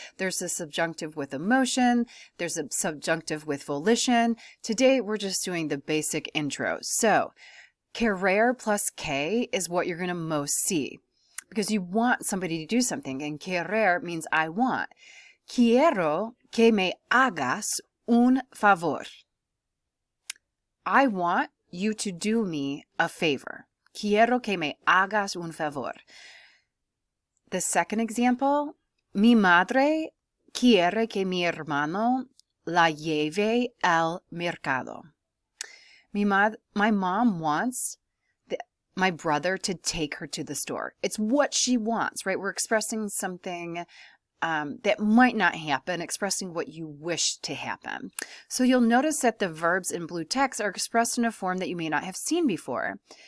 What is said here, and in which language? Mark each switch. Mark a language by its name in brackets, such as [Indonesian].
[English] There's a subjunctive with emotion. There's a subjunctive with volition. Today we're just doing the basic intro. So querer plus que is what you're going to most see because you want somebody to do something, and querer means I want. [Spanish] Quiero que me hagas un favor. [English] I want you to do me a favor. [Spanish] Quiero que me hagas un favor. [English] The second example, [Spanish] mi madre quiere que mi hermano la lleve al mercado. [English] My mom wants my brother to take her to the store. It's what she wants, right? We're expressing something that might not happen, expressing what you wish to happen. So you'll notice that the verbs in blue text are expressed in a form that you may not have seen before.